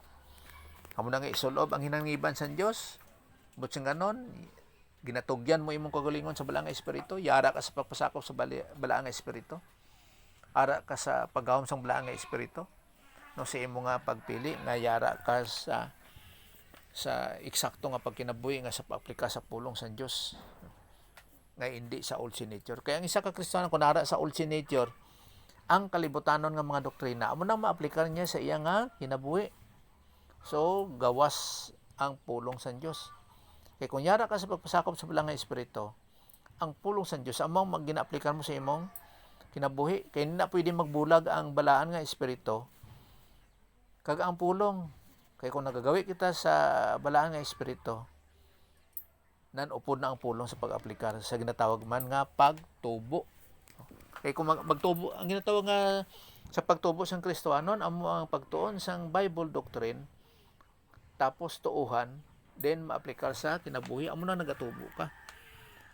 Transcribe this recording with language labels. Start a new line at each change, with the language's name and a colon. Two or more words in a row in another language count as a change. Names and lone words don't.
Hiligaynon: Amo na nga isulob ang hinangiban sa Dios. Butsing ganon, ginatugyan mo imong kagalingon sa balaang nga espiritu, yara ka sa pagpasakop sa balaang nga espiritu. Ara ka sa paggahom sang balaang nga espiritu. No sa imo nga pagpili nga yara ka sa eksakto nga pagkinabuhi nga sa pag-aplika sa pulong sa Dios nga hindi sa
English: old sin nature.
Hiligaynon: Kaya ang isa ka Kristiyano kung nara sa
English: old sin nature,
Hiligaynon: ang kalibutanon nga mga doktrina amo nang maaplikar niya sa iya nga kinabuhi. So gawas ang pulong sa Dios. Kaya kung yara ka sa pagpasakop sa balaang nga espiritu, ang pulong sa Dios among gina-aplikan mo sa imong kinabuhi. Kaya hindi na pwede magbulag ang balaan nga espiritu kag ang pulong. Kaya kung nagagawi kita sa balaan nga espiritu, nan upod na ang pulong sa pag-aplikar sa ginatawag man nga pagtubo. Kaya kung magtubo, ang ginatawag nga sa pagtubo sang Kristohanon, amo ang pagtuon sang
English: Bible doctrine,
Hiligaynon: tapos tuuhan, then maaplikar sa kinabuhi, amo na nagatubo ka.